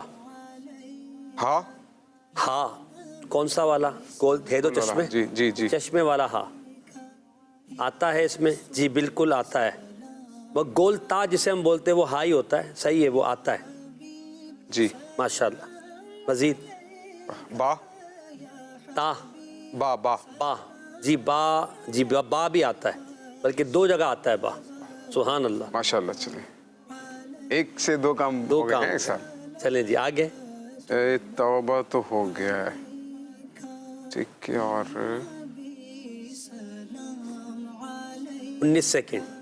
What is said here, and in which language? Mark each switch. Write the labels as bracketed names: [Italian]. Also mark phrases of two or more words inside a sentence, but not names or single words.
[Urdu] ہاں. ہاں, کون سا والا؟ گول ہے دو چشمے. جی جی جی. چشمے والا ہاں آتا ہے اس میں. جی بالکل آتا ہے. وہ گول تا جسے ہم بولتے ہیں وہ ہائی ہوتا ہے. صحیح ہے, وہ آتا ہے. جی ماشاءاللہ. مزید. با. تا. با. با. با. جی با. جی با بھی آتا ہے, بلکہ 2 جگہ آتا ہے با. [Arabic] سبحان اللہ. [Urdu] ماشاءاللہ. چلیں 1 سے 2 کام 2 ہو کام. گئے ہیں. چلیں جی آگے. توبہ تو ہو گیا ہے. ٹھیک ہے, اور 19 سیکنڈ.